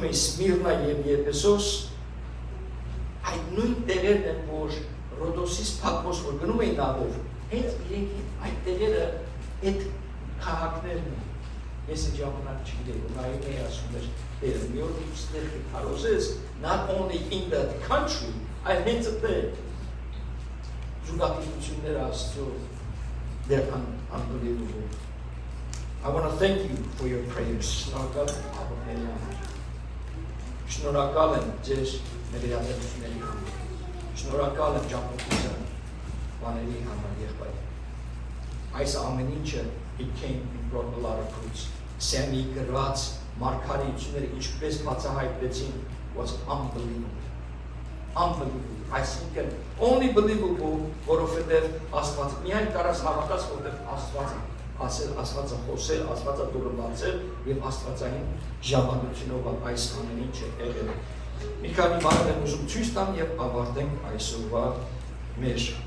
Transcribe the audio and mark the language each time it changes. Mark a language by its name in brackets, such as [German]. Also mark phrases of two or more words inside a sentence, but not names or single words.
[Armenian] էի Սմիրնա եւ Եփեսոս, այդ նույն տեղերն են, որ Ռոդոսից Փաթմոս որ գնում էին նավով, հենց իրենք այդ տեղերը այդ քաղաքներն են։ Ես այդ ժամանակ չգիտեի, որ նայում էի ասում էր, դեր մի օր ուստեղ քարոզես, [English] not only in the country, [Armenian] այլ հենց այդտեղ զուգահեռությունները Աստծո, [English] they're unbelievable. I want to thank you for your prayers. [Armenian] Շնորհակալ եմ ձեզ ներկայացնելու համար։ Շնորհակալ եմ ճամփորդության բաների համար եղբայր։ Այս ամեն ինչը [English] it came and brought a lot of fruits. [Armenian] Սեմի գրված մարգարեությունները ինչպես բացահայտվեցին [English] was unbelievable. Unbelievable. Այսինքն only believable, [Armenian] որովհետև Աստված միայն կարաս հավատաս, որովհետև Աստված ասել, Աստվածը խոսել, Աստվածը դուրը բացել եւ Աստվածային ժամանությունով այս ամեն ինչը եղել։ Մի քանի բաներ եմ ուզում ցույց տամ եւ ավարտենք այսօրվա մեր